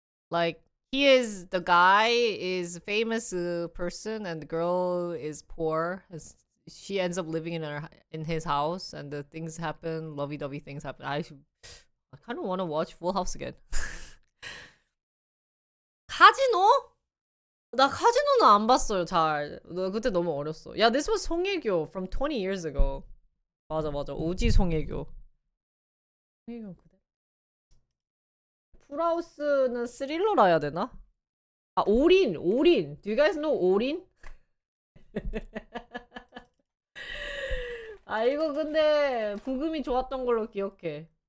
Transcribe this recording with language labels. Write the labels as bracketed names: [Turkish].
[English] Like the guy is a famous person and the girl is poor. She ends up living in his house and the things happen, lovey-dovey things happen. I kind of want to watch Full House again. [Korean] 카지노? 나 카지노는 안 봤어요, 잘. 그때 너무 어렸어. [English] 야, this was 송혜교 from 20 years ago. [Korean] 맞아. 오지 송혜교. 송혜교 그대. 풀하우스는 스릴러라 해야 되나? 아, 올인. [English] Do you guys know 올인? [Korean] 아, 이거 근데 부금이 좋았던 걸로 기억해.